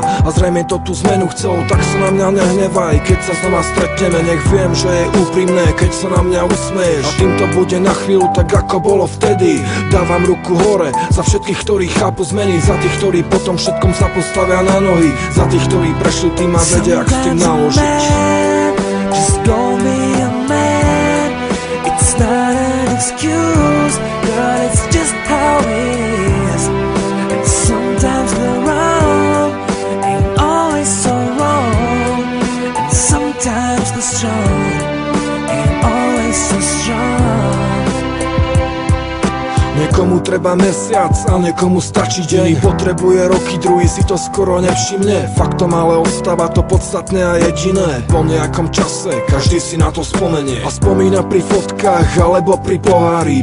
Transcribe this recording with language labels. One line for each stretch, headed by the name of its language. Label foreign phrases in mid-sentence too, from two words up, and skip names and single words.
Slovak: A zrejme to tú zmenu chcelo, tak sa na mňa nehnevaj. Keď sa znova stretneme, nech viem, že je úprimné, keď sa na mňa usmeješ. A tým to bude na chvíľu tak, ako bolo vtedy. Dávam ruku hore za všetkých, ktorí chápu zmeny, za tých, ktorí potom všetkom sa postavia na nohy, za tých, ktorí prešli tým a vedia, ak s tým naložiť.
English: Just go be a man. It's not an excuse, girl, it's just how it is. And sometimes the wrong ain't always so wrong, and sometimes the strong ain't always so strong.
Slovak: Niekomu treba mesiac a niekomu stačí deň. Potrebuje roky, druhý si to skoro nevšimne. Faktom ale ostáva to podstatné a jediné. Po nejakom čase každý si na to spomenie a spomína pri fotkách alebo pri pohári.